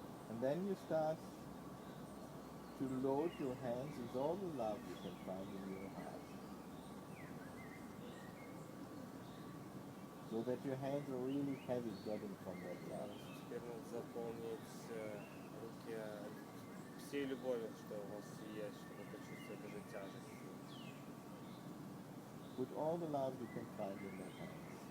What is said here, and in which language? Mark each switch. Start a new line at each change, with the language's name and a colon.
English: And then you start to load your hands with all the love you can find in your heart. So that your hands are really heavy getting from that love.
Russian: Теперь надо заполнить руки всей любовью, что у вас есть, чтобы почувствовать эту тяжесть.
English: Put all the love you can find in their hands.